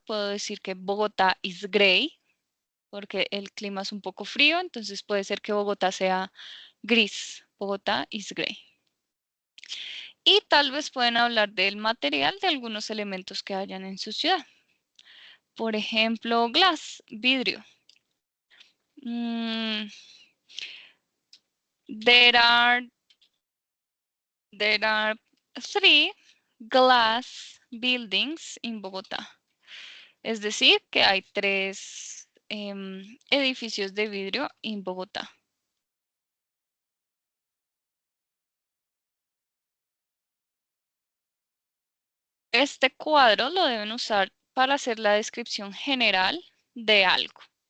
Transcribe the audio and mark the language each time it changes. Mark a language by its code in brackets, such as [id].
[es] Puedo decir que [en] Bogotá is gray, [es] porque el clima es un poco frío, entonces puede ser que Bogotá sea gris. [en] Bogotá is gray. [es] Y tal vez pueden hablar del material de algunos elementos que hayan en su ciudad. Por ejemplo, glass, vidrio. [en] There are 3 glass buildings in Bogotá. [es] Es decir, que hay 3 edificios de vidrio en Bogotá. Este cuadro lo deben usar para hacer la descripción general de algo.